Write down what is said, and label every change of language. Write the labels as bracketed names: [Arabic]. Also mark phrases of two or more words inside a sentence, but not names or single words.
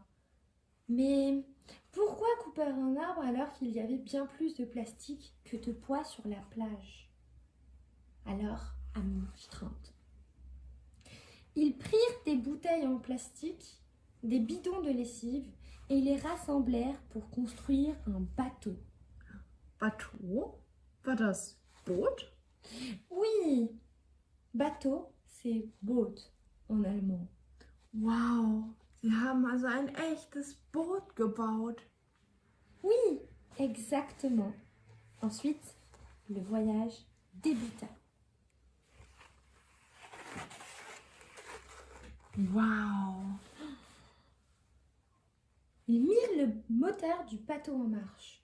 [French] Mais pourquoi couper un arbre alors qu'il y avait bien plus de plastique que de bois sur la plage? Alors, à Strand. Ils prirent des bouteilles en plastique, des bidons de lessive et les rassemblèrent pour construire un bateau. Bateau? [German] War das Boot? [French] Oui, bateau, c'est Boot en allemand. [German] Wow, sie haben also ein echtes Boot gebaut. [French] Oui, exactement. Ensuite, le voyage débuta. Wow. Ils mirent le moteur du bateau en marche.